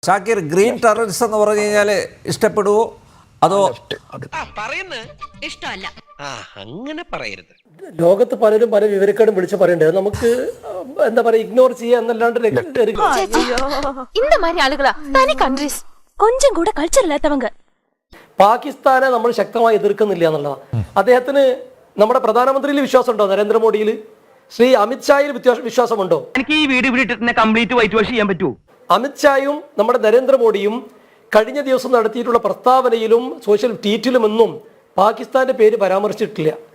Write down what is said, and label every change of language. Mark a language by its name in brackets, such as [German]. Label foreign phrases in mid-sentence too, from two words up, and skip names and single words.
[Malayalam] ഷാക്കിർ, [English] green terrorism [Malayalam] എന്ന് പറഞ്ഞു കഴിഞ്ഞാൽ ഇഷ്ടപ്പെടുവോ അതോ ഇഷ്ടമല്ല? അങ്ങനെ പറയരുത്. ലോകത്ത് പലരും പല വിവരക്കേടും വിളിച്ച് പറയണ്ടത് നമുക്ക് എന്താ പറയാ ഇഗ്നോർ ചെയ്യുക എന്നല്ലാണ്ട് [Tamil] இந்த மாதிரி ஆளுகளா தனி கண்ட்ரிஸ் கொஞ்சம் கூட கல்ச்சர் இல்லாதவங்க. [Malayalam] പാകിസ്ഥാനെ നമ്മൾ ശക്തമായി എതിർക്കുന്നില്ല എന്നുള്ളതാണ്. അദ്ദേഹത്തിന് നമ്മുടെ പ്രധാനമന്ത്രിയിൽ വിശ്വാസമുണ്ടോ? നരേന്ദ്രമോദിയിൽ? ശ്രീ അമിത്ഷായിൽ വിശ്വാസമുണ്ടോ? എനിക്ക് ഈ വീട് ഇവിടെ [English] complete white wash [Malayalam] ചെയ്യാൻ പറ്റുമോ? അമിത്ഷായും നമ്മുടെ നരേന്ദ്രമോദിയും കഴിഞ്ഞ ദിവസം നടത്തിയിട്ടുള്ള പ്രസ്താവനയിലും സോഷ്യൽ ട്വീറ്റിലുമൊന്നും പാകിസ്ഥാന്റെ പേര് പരാമർശിച്ചിട്ടില്ല.